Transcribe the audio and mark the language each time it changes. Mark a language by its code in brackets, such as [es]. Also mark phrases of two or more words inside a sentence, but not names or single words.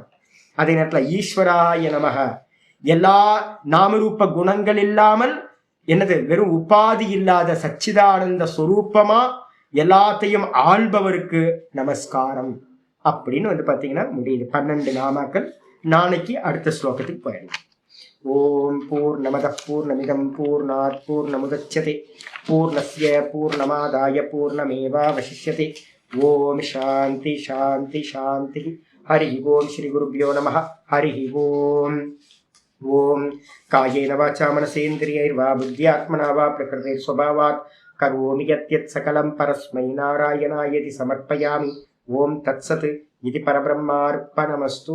[ta] அதே நேரத்தில் [sa] ईश्वराय नमः, [ta] எல்லா நாமரூப குணங்கள் இல்லாமல் என்னது, வெறும் உபாதி இல்லாத சச்சிதானந்த ஸ்வரூபமா எல்லாத்தையும் ஆள்பவருக்கு நமஸ்காரம் அப்படின்னு வந்து பாத்தீங்கன்னா முடியுது. 12 நாமாக்கள். நாளைக்கு அடுத்த ஸ்லோகத்துக்கு போயிடலாம். [sa] ॐ पूर्णमदः पूर्णमिदं पूर्णात् पूर्णमुदच्यते पूर्णस्य पूर्णमादाय पूर्णमेवावशिष्यते. ॐ शान्तिः शान्तिः शान्तिः. हरि ॐ। श्री गुरुभ्यो नमः. हरि ॐ. ॐ कायेन वाचा मनसेन्द्रियैर्वा बुद्ध्यात्मना वा प्रकृतेः स्वभावात् करोमि यद्यत् सकलं परस्मै नारायणायेति समर्पयामि. ॐ तत्सत् इति परब्रह्मार्पणमस्तु.